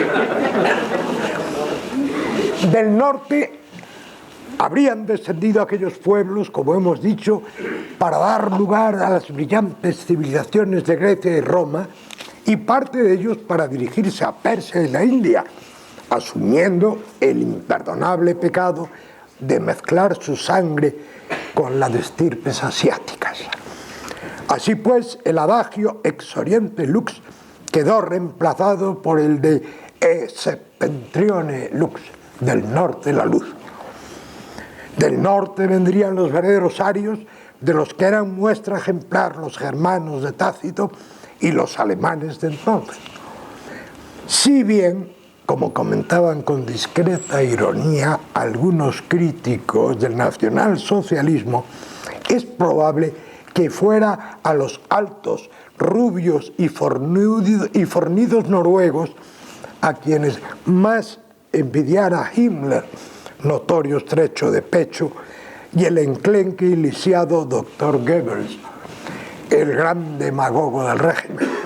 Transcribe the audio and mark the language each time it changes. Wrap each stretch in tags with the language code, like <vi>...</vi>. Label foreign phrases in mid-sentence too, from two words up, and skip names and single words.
<es>Del norte habrían descendido aquellos pueblos, como hemos dicho, para dar lugar a las brillantes civilizaciones de Grecia y Roma, y parte de ellos para dirigirse a Persia y la India, asumiendo el imperdonable pecado de mezclar su sangre con la de estirpes asiáticas. Así pues, el adagio</es> <la>ex oriente lux</la> <es>quedó reemplazado por el de</es> <la>e septentrione lux,</la> <es>del norte la luz. Del norte vendrían los verdaderos arios, de los que eran muestra ejemplar los germanos de Tácito y los alemanes de entonces. Si bien, como comentaban con discreta ironía algunos críticos del nacionalsocialismo, es probable que fuera a los altos, rubios y fornidos noruegos a quienes más envidiara Himmler, notorio estrecho de pecho, y el enclenque y lisiado doctor Goebbels, el gran demagogo del régimen.</es>